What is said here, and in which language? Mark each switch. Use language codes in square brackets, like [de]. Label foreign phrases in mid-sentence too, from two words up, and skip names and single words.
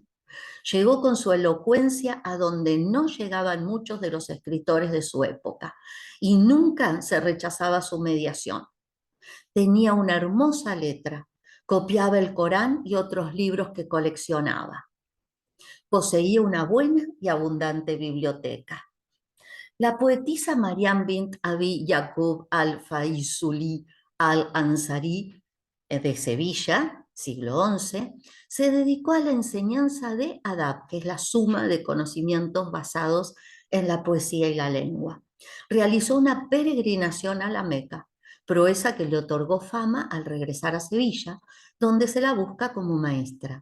[es] Llegó con su elocuencia a donde no llegaban muchos de los escritores de su época y nunca se rechazaba su mediación. Tenía una hermosa letra, copiaba el Corán y otros libros que coleccionaba. Poseía una buena y abundante biblioteca. La poetisa Mariam bint Abi Yaqub al-Faisuli al-Ansari de Sevilla, siglo XI, se dedicó a la enseñanza de adab, que es la suma de conocimientos basados en la poesía y la lengua. Realizó una peregrinación a la Meca, proeza que le otorgó fama al regresar a Sevilla, donde se la busca como maestra.